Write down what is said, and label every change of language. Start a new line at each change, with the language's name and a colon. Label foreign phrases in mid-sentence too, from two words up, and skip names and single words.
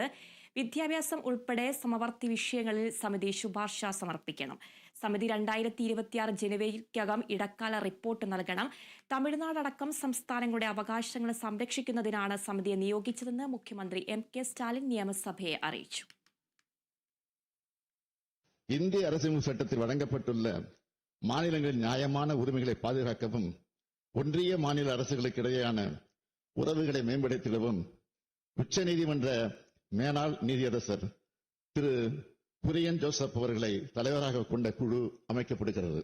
Malayalam: വിദ്യാഭ്യാസം ഉൾപ്പെടെ സമവർത്തി വിഷയങ്ങളിൽ സമിതി ശുപാർശ സമർപ്പിക്കണം. സമിതി 2026 ജനുവരിക്കകം ഇടക്കാല റിപ്പോർട്ട് നൽകണം. തമിഴ്നാടടക്കം സംസ്ഥാനങ്ങളുടെ അവകാശങ്ങൾ സംരക്ഷിക്കുന്നതിനാണ് സമിതിയെ നിയോഗിച്ചതെന്ന് മുഖ്യമന്ത്രി M.K. സ്റ്റാലിൻ നിയമസഭയെ അറിയിച്ചു.
Tamil: இந்திய அரசியலமைப்பு சட்டத்தில் வழங்கப்பட்டுள்ள மாநிலங்களின் நியாயமான உரிமைகளை பாதுகாக்கவும் ஒன்றிய மாநில அரசுகளுக்கு இடையேயான உறவுகளை மேம்படுத்திடவும் உச்சநீதிமன்ற மேனாள் நீதியரசர் திரு குரியன் ஜோசப் அவர்களை தலைவராக கொண்ட குழு அமைக்கப்படுகிறது.